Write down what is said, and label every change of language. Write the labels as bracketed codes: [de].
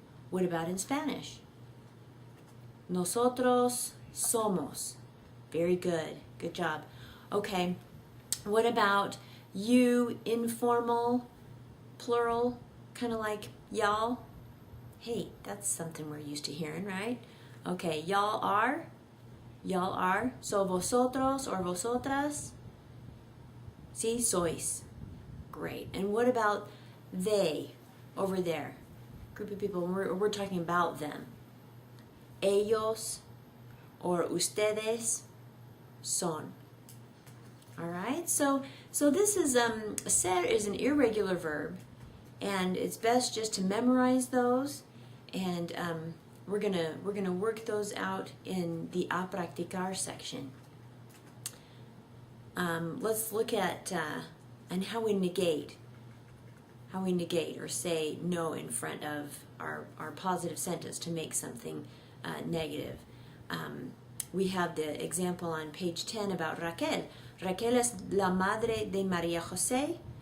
[en] What about in Spanish? [es] Nosotros somos. [en] Very good. Good job. Okay. What about you, informal, plural? Kind of like y'all. Hey, that's something we're used to hearing, right? Okay, y'all are. Y'all are. So vosotros or vosotras. [es] Sí, sois. [en] Great. And what about they over there? Group of people, we're talking about them. [es] Ellos or ustedes son. [en] All right, so this is, ser is an irregular verb. And it's best just to memorize those, and we're gonna work those out in the a practicar section. Let's look at and how we negate or say no in front of our positive sentence to make something negative. We have the example on page 10 about Raquel. [es] Raquel es la madre de María José.